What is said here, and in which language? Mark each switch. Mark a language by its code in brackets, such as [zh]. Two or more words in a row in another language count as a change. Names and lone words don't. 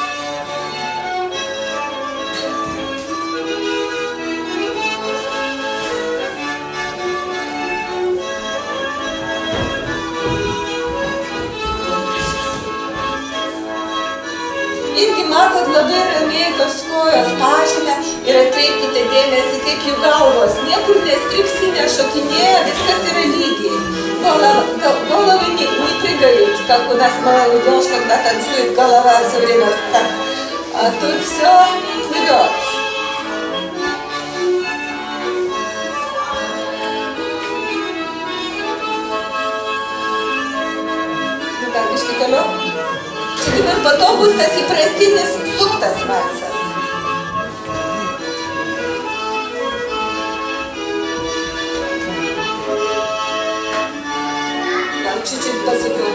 [lt] Irgi matot labai ramiai tos kojos pažinę ir atkreipkite dėmesį, kaip jų galvos. Niekur nestriksi, nešokinėja, viskas yra lygiai. [ru] Головы не прыгают, как у нас молодежь, когда танцует, голова все время так. А тут все плывет. [lt] Nu ką, biškį toliau. Čia dabar po to bus tas įprastinis suktas valsas. Čiut-čiut pasukiau.